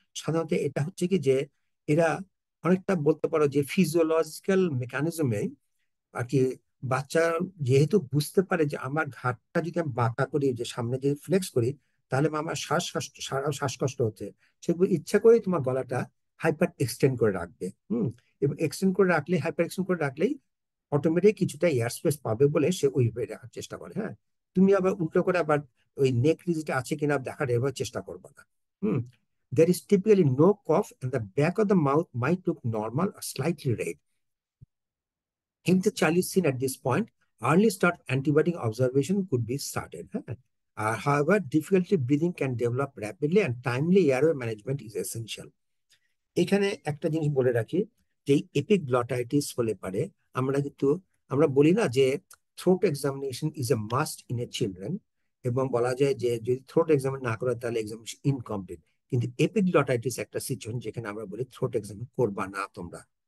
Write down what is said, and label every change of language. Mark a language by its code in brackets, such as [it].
[bn] সাধারণত এটা হচ্ছে কি যে এরা অনেকটা বলতে পারো যে ফিজিওলজিক্যাল মেকানিজমে আর কি, বাচ্চা যেহেতু বুঝতে পারে যে আমার ঘাটটা যদি আমি বাঁকা করি, যে সামনে যদি ফ্লেক্স করি, তাহলে আমার শ্বাসকষ্ট হচ্ছে, সেগুলো ইচ্ছা করেই তোমার গলাটা হাইপার এক্সটেন্ড করে রাখবে। হুম। এবং এক্সটেন্ড করে রাখলে, হাইপার এক্সটেন্ড করে রাখলেই অটোমেটিক কিছুটা এয়ার স্পেস পাবে বলে সে ওইভাবে রাখার চেষ্টা করে। হ্যাঁ, তুমি আবার উল্টো করে আবার ওই নেক রিজিটা আছে কিনা দেখার এভাবে চেষ্টা করবে না। হুম। [en] There is typically no cough and the back of the mouth might look normal or slightly red. If the child is seen at this point, early start antibiotic observation could be started. Huh? However, difficulty breathing can develop rapidly and timely airway management is essential. [bn] এখানে একটা জিনিস বলে রাখি, যে এপিগ্লটাইটিস হলে পারে আমরা কিন্তু, আমরা বলি না যে [en] throat examination is a must in a children, [bn] এবং বলা যায় যে যদি থ্রোট এক্সামিন না করে তাহলে এক্সামিনেশন ইনকমপ্লিট। কিন্তু এপিগ্লটাইটিস একটা সিচুয়েশন যেখানে আমরা বলি থ্রোট এক্সামিন করবা না তোমরা।